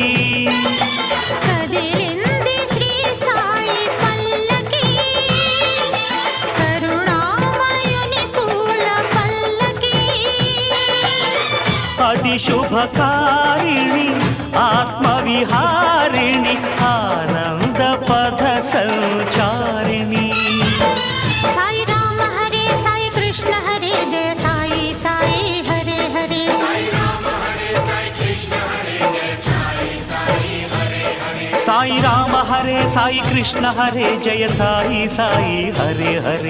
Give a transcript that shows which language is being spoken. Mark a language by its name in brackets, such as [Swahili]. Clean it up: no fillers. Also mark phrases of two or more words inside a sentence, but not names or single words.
[Telugu] కదిలింది శ్రీ సాయి పల్లకి కరుణామయుని పూల పల్లకి [Sanskrit] అది शुभकारिणि आत्मविहारिणि आनन्दपथ सञ्चारिणि साई राम हरे साई कृष्ण हरे जय साई साई हरे हरे साई राम हरे साई कृष्ण हरे जय साई साई हरे हरे साई राम हरे साई कृष्ण हरे जय साई साई हरे हरे